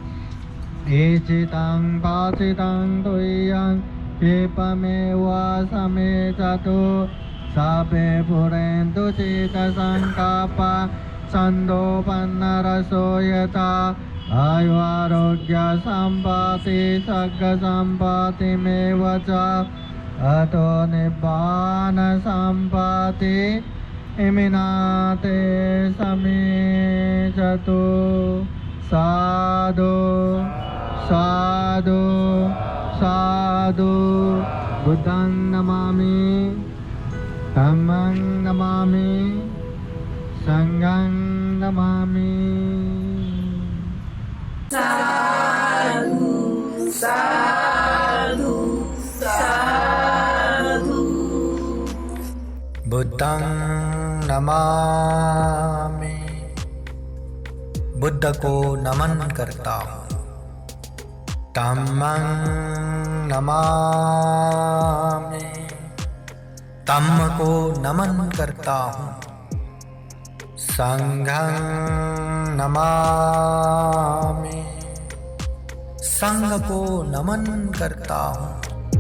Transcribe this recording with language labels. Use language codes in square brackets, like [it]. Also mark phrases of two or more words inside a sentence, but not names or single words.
[pi] ईचितं भासितं तुय्यं क्षिपमेव समेचतु सर्वे पुरेन्तु चित्तसङ्कल्पा सन्दोपन्नरसो यथा आयुरारोग्य सम्पत्ति सर्गसम्पत्तिमेव च अतो निब्बान सम्पत्ति इमिनाते समेचतु। साधु साधु साधु। बुद्धं नमामि, धम्मं नमामि, संघं नमामि। साधु साधु साधु। बुद्धं नमामि, [hi] बुद्ध को नमन करता हूँ। [pi] धम्मं नमामि, [hi] धम्म को नमन करता हूँ। [pi] संघं नमामि, [hi] संघ को नमन करता हूँ।